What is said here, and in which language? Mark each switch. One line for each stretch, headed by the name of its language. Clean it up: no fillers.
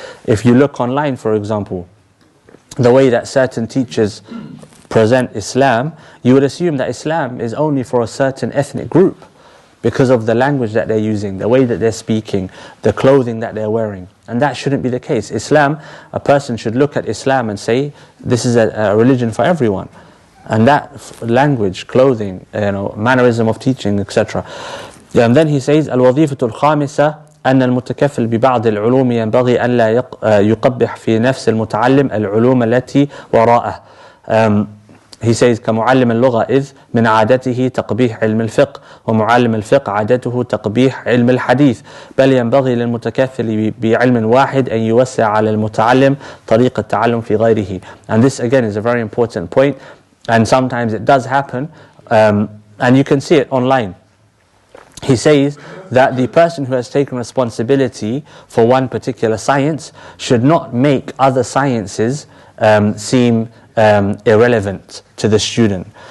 English: If you look online, for example, the way that certain teachers present Islam, you would assume that Islam is only for a certain ethnic group because of the language that they're using, the way that they're speaking, the clothing that they're wearing. And that shouldn't be the case. Islam, a person should look at Islam and say, this is a religion for everyone. And that language, clothing, mannerism of teaching, etc. And then he says,
Arabic: الوظيفة الخامسة أن المتكفل ببعض العلوم ينبغي أن لا يقبح في نفس المتعلم العلوم التي وراءه.
English: He says
Arabic: كمعلم اللغة إذ من عادته تقبيح علم الفقه ومعلم الفقه عادته تقبيح علم الحديث بل ينبغي للمتكفل بعلم واحد أن يوسع على المتعلم طريق التعلم في غيره.
English: And this again is a very important point, and sometimes it does happen, and you can see it online. He says that the person who has taken responsibility for one particular science should not make other sciences seem irrelevant to the student.